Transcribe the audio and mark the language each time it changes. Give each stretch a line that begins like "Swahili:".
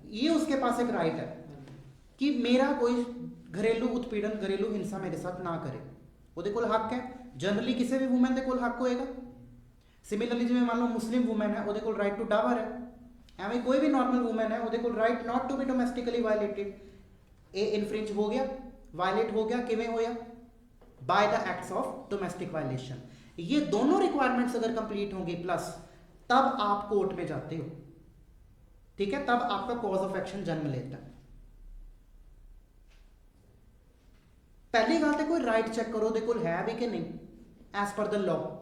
Hindi: ये उसके पास एक राइट है कि मेरा कोई घरेलू उत्पीड़न, घरेलू हिंसा मेरे साथ ना करे.
Punjabi: ਉਹਦੇ ਕੋਲ ਹੱਕ ਹੈ. ਜਨਰਲੀ ਕਿਸੇ ਵੀ ਵੂਮਨ ਦੇ ਕੋਲ ਹੱਕ ਹੋਏਗਾ. ਸਿਮਿਲਰਲੀ ਜਿਵੇਂ ਮੰਨ ਲਓ ਮੁਸਲਿਮ ਵੂਮਨ ਹੈ, ਉਹਦੇ ਕੋਲ ਰਾਈਟ ਟੂ ਡਾਵਰ ਹੈ. ਐਵੇਂ ਕੋਈ ਵੀ ਨਾਰਮਲ ਵੂਮਨ ਹੈ, ਉਹਦੇ ਕੋਲ
English: Right not to be domestically violated.
Punjabi: ਇਹ ਇਨਫ੍ਰਿੰਜ ਹੋ ਗਿਆ,
Hindi: वायलेट हो गया.
Punjabi: किवें होया?
English: By the acts of domestic violation.
Hindi: ये दोनों रिक्वायरमेंट्स अगर कंप्लीट होंगी प्लस, तब आप कोर्ट में जाते हो. ठीक है, तब आपका कॉज ऑफ एक्शन जन्म लेता है. पहली गल तो कोई राइट चेक करो
Punjabi: ਉਹਦੇ ਕੋਲ
Hindi: है भी कि नहीं
English: As per the law.